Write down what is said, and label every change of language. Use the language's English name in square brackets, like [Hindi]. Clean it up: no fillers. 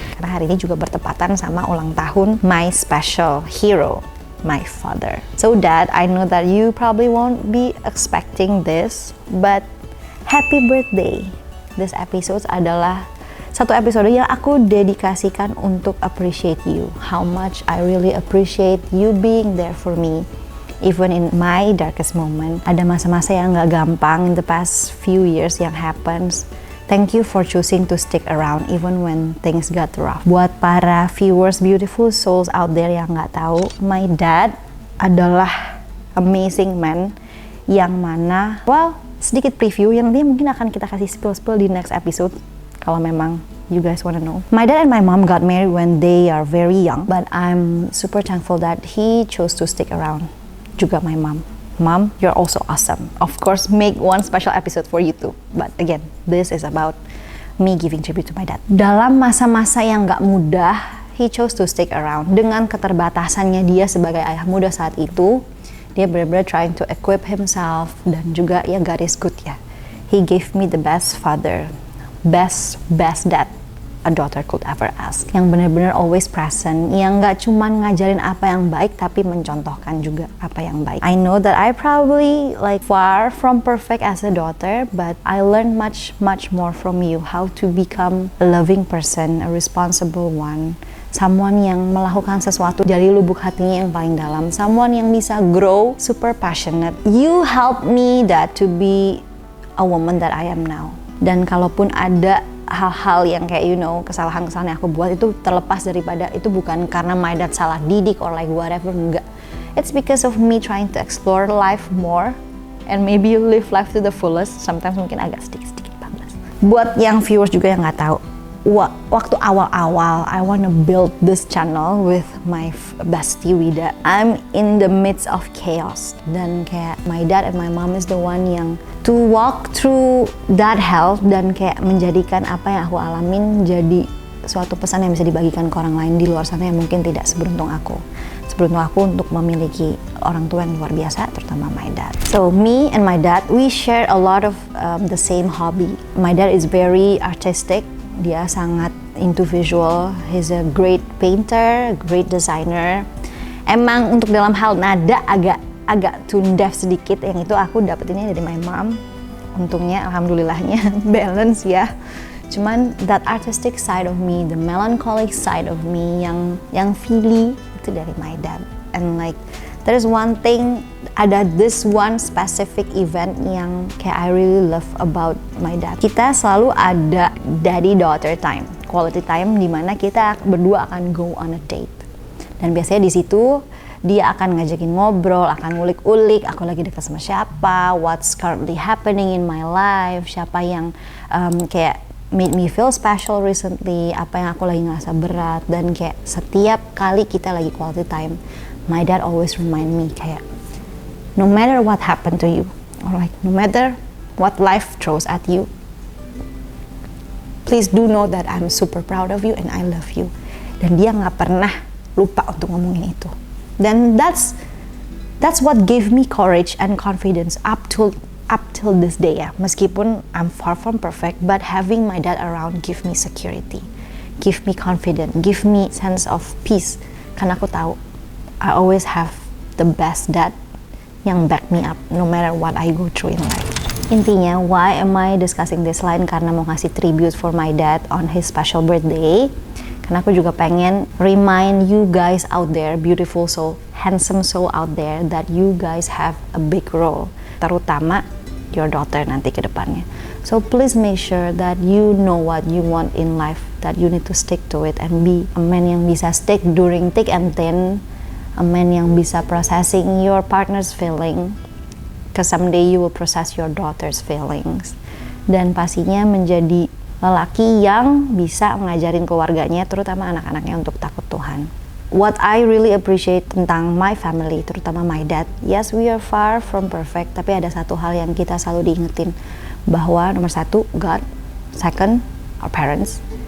[Indonesian] Karena hari ini juga bertepatan sama ulang tahun [English] my special hero, my father. So dad, I know that you probably won't be expecting this, but happy birthday. This episode [Indonesian] adalah satu episode yang aku dedikasikan untuk [English] appreciate you. How much I really appreciate you being there for me. Even in my darkest moment. [Indonesian] Ada masa-masa yang gak gampang [English] in the past few years yang happens. Thank you for choosing to stick around even when things got rough. [Indonesian] Buat para viewers, [English] beautiful souls out there [Indonesian] yang gak tahu, my dad adalah [English] amazing man [Indonesian] yang mana, well, sedikit preview yang nanti mungkin akan kita kasih spill di [English] next episode [Indonesian] kalau memang [English] you guys wanna know. My dad and my mom got married when they are very young, but I'm super thankful that he chose to stick around. Juga my mom. Mom, you're also awesome. Of course, make one special episode for you too. But again, this is about me giving tribute to my dad. [Indonesian] Dalam masa-masa yang gak mudah, [English] he chose to stick around. [Indonesian] Dengan keterbatasannya dia sebagai ayah muda saat itu, dia benar-benar [English] trying to equip himself, [Indonesian] dan juga ya [English] God is good [Indonesian] ya. [English] He gave me the best father, best dad a daughter could ever ask. [Indonesian] Yang benar-benar [English] always present, [Indonesian] yang gak cuman ngajarin apa yang baik, tapi mencontohkan juga apa yang baik. [English] I know that I probably like far from perfect as a daughter, but I learned much more from you, how to become a loving person, a responsible one. [Indonesian] Someone yang melakukan sesuatu dari lubuk hatinya yang paling dalam. [English] Someone [Indonesian] yang bisa [English] grow, super passionate. You helped me that to be a woman that I am now. [Indonesian] Dan kalaupun ada hal-hal yang kayak kesalahan-kesalahan yang aku buat itu terlepas daripada itu bukan karena my dad salah didik [English] or like whatever, [Indonesian] enggak. [English] It's because of me trying to explore life more and maybe live life to the fullest. Sometimes [Indonesian] mungkin agak sedikit bablas. Buat yang viewers juga yang nggak tahu, waktu awal-awal [English] I wanna build this channel with my bestie Wida, I'm in the midst of chaos. [Indonesian] Dan kayak [English] my dad and my mom is the one [Indonesian] yang [English] to walk through that hell [Indonesian] dan kayak menjadikan apa yang aku alamin jadi suatu pesan yang bisa dibagikan ke orang lain di luar sana yang mungkin tidak seberuntung aku. Seberuntung aku untuk memiliki orang tua yang luar biasa, terutama my dad. [English] So me and my dad, we share a lot of the same hobby. My dad is very artistic. [Indonesian] Dia sangat [English] into visual. He's a great painter, great designer. [Indonesian] Emang untuk dalam hal nada agak tone deaf sedikit. Yang itu aku dapetinnya dari my mom. Untungnya, alhamdulillahnya balance ya. Cuman [English] that artistic side of me, [Indonesian] the melancholic side of me, yang feely itu dari my dad. [English] And like there is one thing, [Indonesian] ada [English] this one specific event [Indonesian] yang kayak [English] I really love about my dad. [Indonesian] Kita selalu ada daddy-daughter time, quality time di mana kita berdua akan [English] go on a date. [Indonesian] Dan biasanya di situ dia akan ngajakin ngobrol, akan ngulik-ulik aku lagi dekat sama siapa, [English] what's currently happening in my life, [Indonesian] siapa yang kayak [English] made me feel special recently, [Indonesian] apa yang aku lagi ngerasa berat. Dan kayak setiap kali kita lagi [English] quality time, my dad always remind me kayak no matter what happened to you, or like no matter what life throws at you, please do know that I'm super proud of you and I love you. [Indonesian] Dan dia nggak pernah lupa untuk ngomongin itu. [English] Dan that's what gave me courage and confidence up till this day ya. [Indonesian] Meskipun [English] I'm far from perfect, but having my dad around give me security, give me confidence, give me sense of peace. [Indonesian] Karena aku tahu [English] I always have the best dad yang back me up no matter what I go through in life. Intinya, why am I discussing this line? [Indonesian] Karena mau ngasih tribute [English] for my dad on his special birthday. [Indonesian] Karena aku juga pengen [English] remind you guys out there, beautiful soul, handsome soul out there, that you guys have a big role. [Indonesian] Terutama [English] your daughter [Indonesian] nanti ke depannya. [English] So please make sure that you know what you want in life, that you need to stick to it and be a man yang bisa stick during thick and thin, a man yang bisa processing your partner's feeling, because someday you will process your daughter's feelings. [Indonesian] Dan pastinya menjadi lelaki yang bisa ngajarin keluarganya, terutama anak-anaknya, untuk takut Tuhan. [English] What I really appreciate tentang my family, terutama my dad, yes we are far from perfect, [Indonesian] tapi ada satu hal yang kita selalu diingetin, bahwa nomor satu, [English] God, second, our parents.